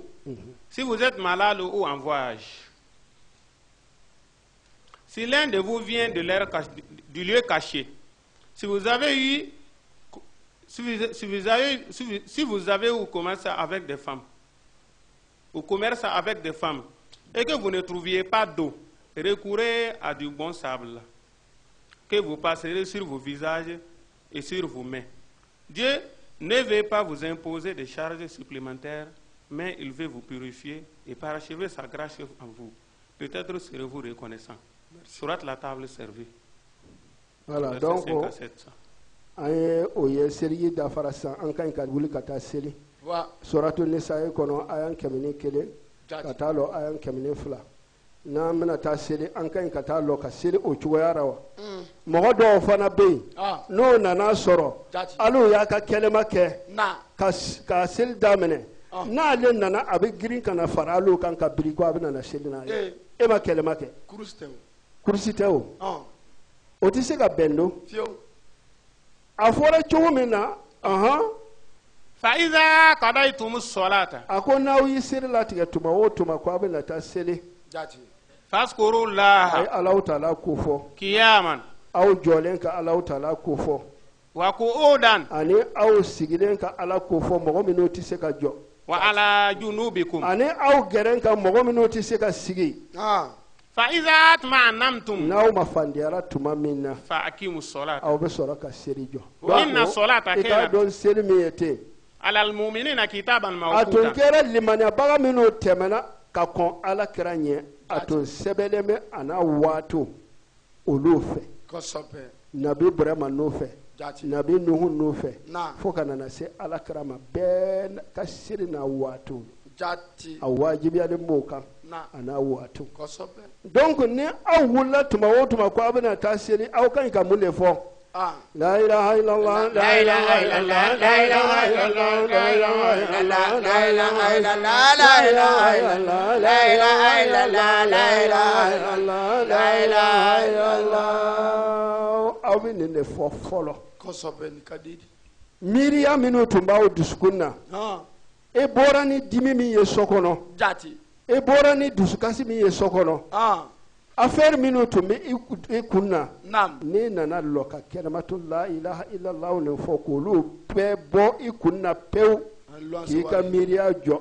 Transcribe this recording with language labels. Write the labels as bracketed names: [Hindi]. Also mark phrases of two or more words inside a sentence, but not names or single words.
[French] Si vous êtes malade ou en voyage, si l'un de vous vient du lieu caché, si vous avez eu commerce avec des femmes, et que vous ne trouviez pas d'eau, recourez à du bon sable que vous passerez sur vos visages et sur vos mains. Dieu ne veut pas vous imposer des charges supplémentaires, mais il veut vous purifier et parachever sa grâce en vous. peut-être serez-vous reconnaissant. Surat la table servie. Voilà, Verset donc 5 à 7. [Bambara] aye oye serigi dafara san an kan ka wuli ka taa seli suratu nisa'i kono ayan kemini kelen ka taa lɔ ayan kemini fila n'an bɛna taa seli an kan ka taa lɔ ka seli o cogoya la wa mɔgɔ dɔw fana bɛ yen n'o nana sɔrɔ hali y'a ka kɛlɛma kɛ ka seli daminɛ n'ale nana a bɛ girin ka na fara hali kan ka biri ko a bɛ na seli n'a ye e ma kɛlɛma kɛ kurusi tɛ o o tɛ se ka bɛn don a fɔra cogo min na [Arabic] فإذا قضيتم الصلاة [Bambara] a ko n'aw y'i seli latigɛ tuma o tuma ko a bɛ na taa seli [Arabic] فاذكروا [Bambara] a ye [Arabic] الله [Bambara] Alahu Taala ko fɔ [Arabic] قياما [Bambara] aw jɔlen ka Alahu Taala ko fɔ [Arabic] وقعودا [Bambara] ani aw sigilen ka Ala ko fɔ mɔgɔ minnu tɛ se ka jɔ [Arabic] وعلى جنوبكم [Bambara] ani aw gɛrɛn ka mɔgɔ minnu tɛ se ka sigi [Arabic] فإذا اطمأننتم [Bambara] n'aw ma fandiyara tuma min na [Arabic] فأقيموا الصلاة [Bambara] aw bɛ sɔrɔ ka seli jɔ [Arabic] وإن الصلاة [Bambara] i k'a [Arabic] كانت [Bambara] dɔn seli min ye ten [Arabic] على المؤمنين كتابا [Bambara] a tun [Arabic] موقوتا [Bambara] kɛra limaniyabaga minnu tɛmɛna ka kɔn Ala kira ɲɛ a tun sɛbɛnlen bɛ a n'a waatiw olu fɛ nabi Burama n'o fɛ nabi Nuhu n'o fɛ fo ka nana se Ala kira ma bɛɛ ka seli n'a waatiw a wajibiyalen b'o kan a n'a waatiw donc ni aw wulila tuma o tuma ko aw bɛna taa seli aw kan ka mun de fɔ [Arabic] لا إله إلا الله لا إله إلا الله لا إله إلا الله لا إله إلا الله لا إله إلا الله لا إله إلا الله لا إله إلا الله لا إله إلا الله لا إله إلا الله [Bambara] aw bɛ nin de fɔ fɔlɔ miiriya minnu tun b'aw dusukun na e bɔra ni dimi min ye so kɔnɔ e bɔra ni dusukasi min ye so kɔnɔ affaire minnu tun bɛ i kun na n'i nana lɔ ka kɛnɛmatu [Arabic] لا إله إلا الله [Bambara] nin fɔ k'olu bɛɛ bɔ i kun na pewu k'i ka miiriya jɔ